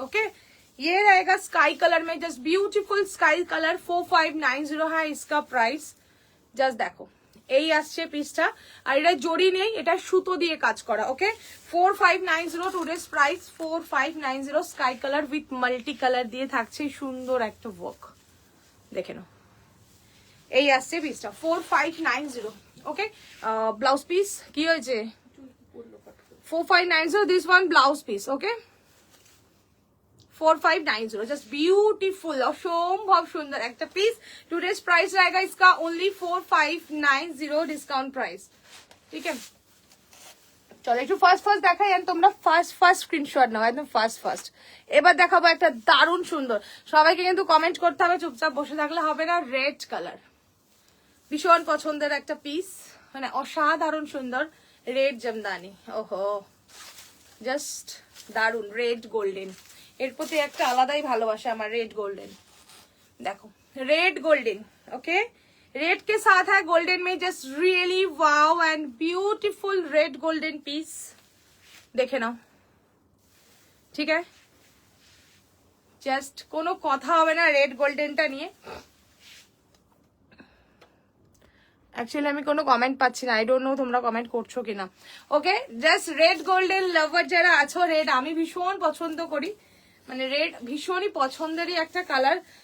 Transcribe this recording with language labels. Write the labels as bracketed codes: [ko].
[hi] ওকে, ये रहेगा sky colour में, जस्ट ब्यूटीफुल स्काई कलर। 4590 है इसका प्राइस। [bn] জাস্ট দেখো এই আসছে পিসটা, আর এটা জড়ি নেই, এটা সুতো দিয়ে কাজ করা। ওকে, 4590 today's price 4590। Sky colour with multi colour দিয়ে থাকছে সুন্দর একটা ওয়ার্ক, দেখে নাও। এই আসছে পিসটা 4590। ওকে, ব্লাউজ পিস কি হয়েছে 4590, this one blouse piece. Okay, 4590, just beautiful, অসম্ভব সুন্দর একটা পিস। [hi] টুডেজ प्राइस रहेगा इसका ओनली 4590 ডিসকাউন্ট প্রাইস। [bn] ঠিক আছে, চলো একটু ফার্স্ট দেখাই, আর তোমরা ফার্স্ট স্ক্রিনশট নাও, একদম ফার্স্ট। এবার দেখাবো একটা দারুণ সুন্দর, সবাইকে কিন্তু কমেন্ট করতে হবে, চুপচাপ বসে থাকলে হবে না। রেড কালার, ভীষণ পছন্দের একটা পিস, মানে অসাধারণ সুন্দর রেড জামদানি। ওহো, জাস্ট দারুণ, রেড গোল্ডেন, এর প্রতি একটা আলাদাই ভালোবাসা আমার। [hi] रेड गोल्डन देखो, रेड गोल्डन। ओके, रेड के साथ है गोल्डन में, just really wow and beautiful red golden piece, देखे नाओ। ठीक है, [bn] জাস্ট কোনো কথা হবে না রেড গোল্ডেনটা নিয়ে। অ্যাকচুয়ালি আমি কোনো কমেন্ট পাচ্ছি না, আই ডোন্ট নো তোমরা কমেন্ট করছো কিনা। ওকে, জাস্ট রেড গোল্ডেন লাভার যারা আছো, রেড আমি ভীষণ পছন্দ করি, মানে রেড ভীষণই পছন্দেরই একটা কালার।